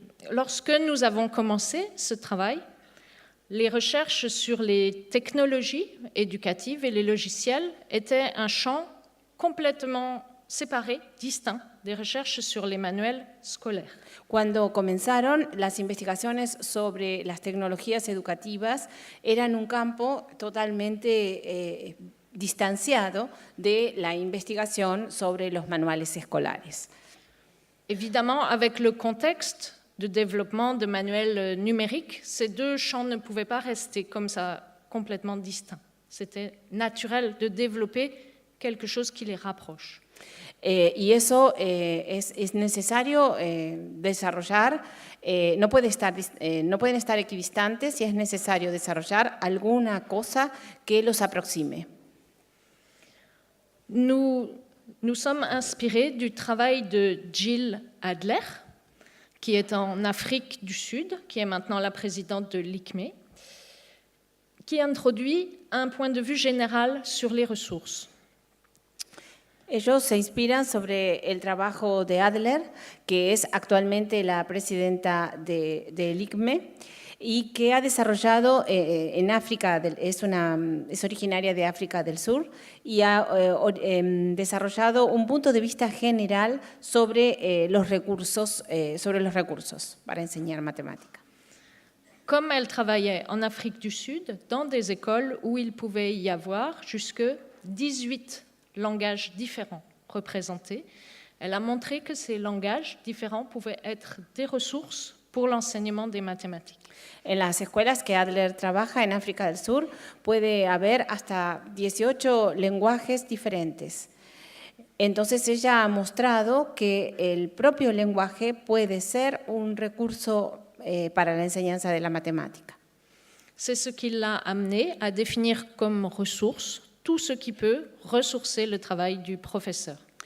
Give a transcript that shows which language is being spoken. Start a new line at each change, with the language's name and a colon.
French: Lorsque nous avons commencé ce travail, les recherches sur les technologies éducatives et les logiciels étaient un champ complètement séparé, distinct des recherches sur les manuels scolaires.
Spanish: Cuando comenzaron, las investigaciones sobre las tecnologías educativas eran un campo totalmente distanciado de la investigación sobre los manuales escolares.
French: Évidemment, avec le contexte de développement de manuels numériques, ces deux champs ne pouvaient pas rester comme ça, complètement distincts. C'était naturel de développer quelque chose qui les rapproche.
Spanish: Y eso es necesario desarrollar, no pueden estar equidistantes y es necesario desarrollar alguna cosa que los aproxime.
French: Nous sommes inspirés du travail de Jill Adler, qui est en Afrique du Sud, qui est maintenant la présidente de l'ICME, qui introduit un point de vue général sur les ressources.
Spanish: Ellos se inspiran sobre el trabajo de Adler, que es actualmente la presidenta del ICME, y que ha desarrollado en África, es originaria de África del Sur, y ha desarrollado un punto de vista general sobre los recursos para enseñar matemática.
French: Comme elle travaillait en Afrique du Sud, dans des écoles où il pouvait y avoir jusque 18 langages différents représentés, elle a montré que ces langages différents pouvaient être des ressources pour l'enseignement des mathématiques.
Spanish: En las escuelas que Adler trabaja en África del Sur puede haber hasta 18 lenguajes diferentes. Entonces ella ha mostrado que el propio lenguaje puede ser un recurso para la enseñanza de la matemática.
French: C'est ce qui l'a amené à définir comme ressource tout ce qui peut ressourcer le travail du professeur.